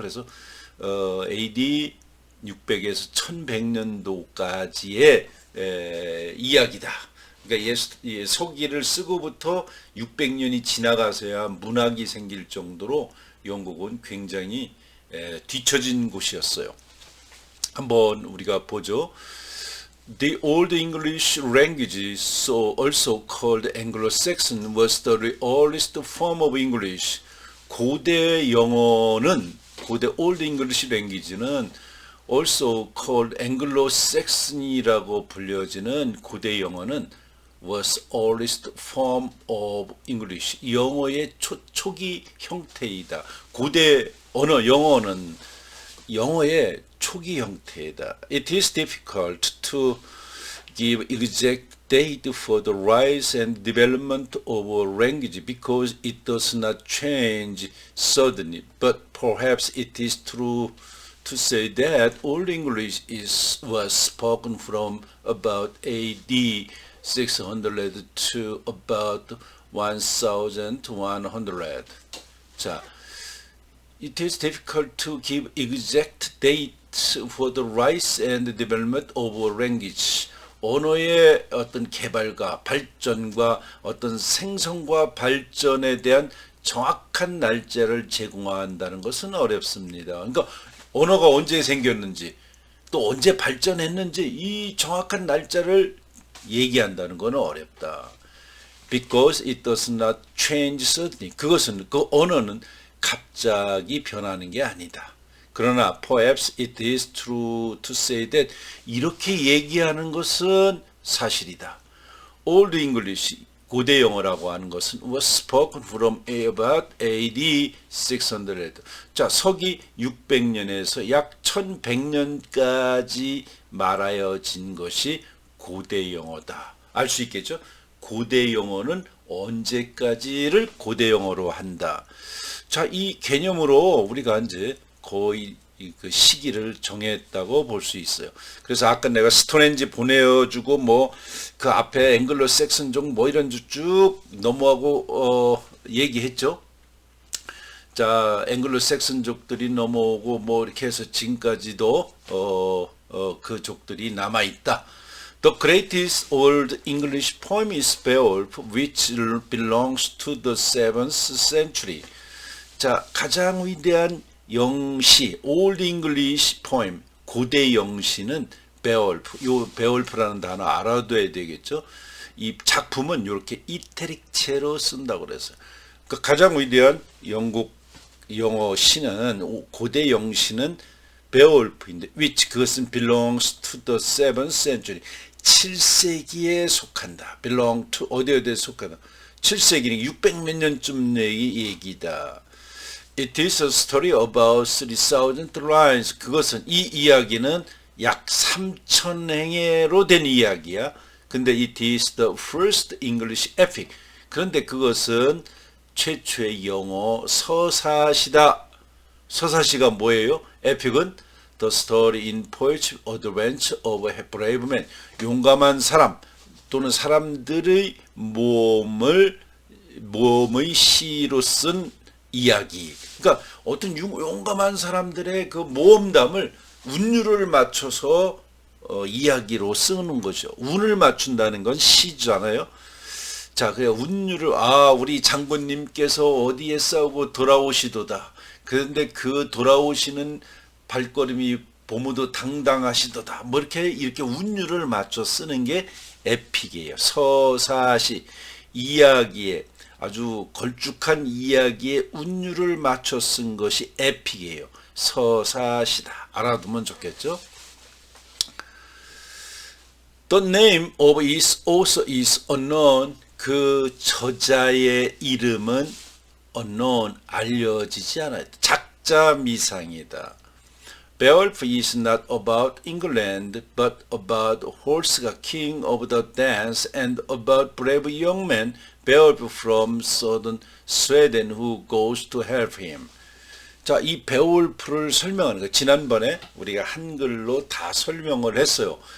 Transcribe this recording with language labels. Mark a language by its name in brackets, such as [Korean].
[Korean] 그래서 AD 600에서 1100년도까지의 이야기다. 그러니까 서기를 쓰고부터 600년이 지나가서야 문학이 생길 정도로 영국은 굉장히 뒤처진 곳이었어요. 한번 우리가 보죠. [English] The Old English language, so also called Anglo-Saxon, was the earliest form of English. [Korean] 고대 영어는, 고대 [English] Old English language는 also called Anglo-Saxon이라고 [Korean] 불려지는 고대 영어는 [English] was earliest form of English. [Korean] 영어의 초기 형태이다. 고대 언어 영어는 영어의 초기 형태이다. [English] It is difficult to give exact date for the rise and development of a language because it does not change suddenly. But perhaps it is true to say that Old English was spoken from about AD 600 to about 1100. 자, it is difficult to give exact dates for the rise and development of a language. [Korean] 언어의 어떤 개발과 발전과 어떤 생성과 발전에 대한 정확한 날짜를 제공한다는 것은 어렵습니다. 그러니까 언어가 언제 생겼는지 또 언제 발전했는지 이 정확한 날짜를 얘기한다는 것은 어렵다. [English] Because it does not change suddenly. [Korean] 그것은 그 언어는 갑자기 변하는 게 아니다. 그러나 [English] perhaps it is true to say that [Korean] 이렇게 얘기하는 것은 사실이다. [English] Old English, [Korean] 고대 영어라고 하는 것은 [English] was spoken from about AD 600. [Korean] 자, 서기 600년에서 약 1100년까지 말하여진 것이 고대 영어다. 알 수 있겠죠? 고대 영어는 언제까지를 고대 영어로 한다. 자, 이 개념으로 우리가 이제 거의 그 시기를 정했다고 볼 수 있어요. 그래서 아까 내가 스톤헨지 보내주고 뭐 그 앞에 앵글로 섹슨족 뭐 이런 쭉 넘어가고 얘기했죠. 자, 앵글로 섹슨족들이 넘어오고 뭐 이렇게 해서 지금까지도 그 족들이 남아 있다. [English] The greatest old English poem is Beowulf, which belongs to the 7th century. [Korean] 자, 가장 위대한 영시, [English] Old English poem, [Korean] 고대 영시는 베올프. 요 베올프라는 단어 알아둬야 되겠죠. 이 작품은 이렇게 이태릭체로 쓴다고 그랬어요. 그 가장 위대한 영국 영어 시는 고대 영시는 베올프인데, which 그것은 [English] belongs to the 7th century. [Korean] 7세기에 속한다. [English] belong to [Korean] 어디에 속한다. 7세기는 600 몇 년쯤 얘기다. [English] It is a story about 3,000 lines. [Korean] 그것은 이 이야기는 약 3,000행으로 된 이야기야. [English] 근데 it is the first English epic. [Korean] 그런데 그것은 최초의 영어 서사시다. 서사시가 뭐예요? [English] epic은 the story in poetry adventure of a brave man. [Korean] 용감한 사람 또는 사람들의 모험의 시로 쓴 이야기. 그러니까 어떤 용감한 사람들의 그 모험담을 운율을 맞춰서 이야기로 쓰는 거죠. 운을 맞춘다는 건 시잖아요. 자, 그래 운율을 우리 장군님께서 어디에 싸우고 돌아오시도다. 그런데 그 돌아오시는 발걸음이 보무도 당당하시도다. 뭐 이렇게 운율을 맞춰 쓰는 게 에픽이에요. 서사시 이야기에 아주 걸쭉한 이야기에 운율을 맞춰 쓴 것이 에픽이에요. 서사시다. 알아두면 좋겠죠? [English] The name of its author is unknown. [Korean] 그 저자의 이름은 unknown, 알려지지 않아요. 작자미상이다. [English] Beowulf is not about England, but about 홀스가 king of the dance and about brave young man Beowulf from southern Sweden who goes to help him. [Korean] 자, 이 베올프를 설명하는 거 지난번에 우리가 한글로 다 설명을 했어요.